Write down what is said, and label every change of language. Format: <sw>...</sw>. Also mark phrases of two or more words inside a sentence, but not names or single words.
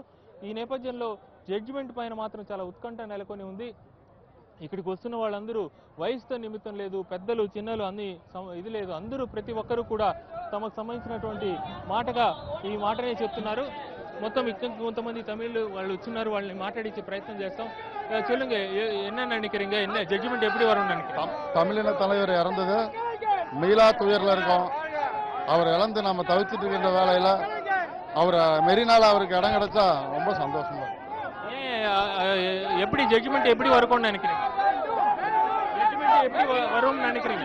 <te>ఈ నేపథ్యంలో జడ్జిమెంట్ పైన మాత్రం చాలా ఉత్కంఠ నెలకొని ఉంది. ఇక్కడికి వస్తున్న వాళ్ళందరూ వయసుతో నిమిత్తం లేదు, పెద్దలు చిన్నలు అన్ని ఇది లేదు, అందరూ ప్రతి ఒక్కరూ కూడా తమకు సంబంధించినటువంటి మాటగా ఈ మాటనే చెప్తున్నారు. మొత్తం ఇక్కడ కొంతమంది తమిళ్ వాళ్ళు వచ్చినారు, వాళ్ళని మాట్లాడించే ప్రయత్నం చేస్తాం.</te> <ta>சொல்லுங்க, என்ன நினைக்கிறீங்க? என்ன ஜட்ஜ்மெண்ட் எப்படி வரும்னு நினைக்கிறீங்க? தமிழின தலைவர் இறந்தது மீளா துயரில் இருக்கோம். அவர் இழந்து நம்ம தவிச்சிட்டு இருக்கின்ற வேலையில் அவர் மெரினால அவருக்கு இடம் கிடைச்சா ரொம்ப சந்தோஷமா இருக்கும். எப்படி ஜட்ஜ்மெண்ட் எப்படி வரும்னு நினைக்கிறீங்க? ஜட்ஜ்மெண்ட் எப்படி வரும்னு நினைக்கிறீங்க?</ta>